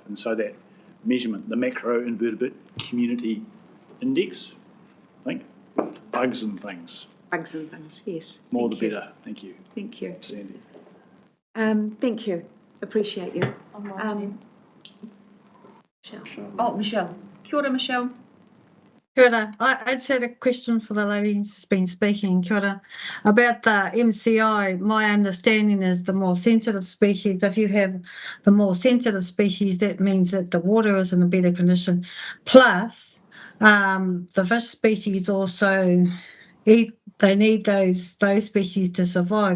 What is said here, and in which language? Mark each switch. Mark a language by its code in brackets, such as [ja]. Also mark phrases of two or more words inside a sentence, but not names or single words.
[en] And so that measurement, the macro invertebrate community index, I think, bugs and things. Bugs and things, yes. More the better. Thank you. Thank you. Sandy. Thank you. Appreciate you. Michelle. [mi] Kia ora, Michelle. Kia ora. [en] I just had a question for the lady who's been speaking, [mi] kia ora, [en] about the MCI. My understanding is the more sensitive species, if you have the more sensitive species, that means that the water is in a better condition. Plus, the fish species also eat, they need those species to survive.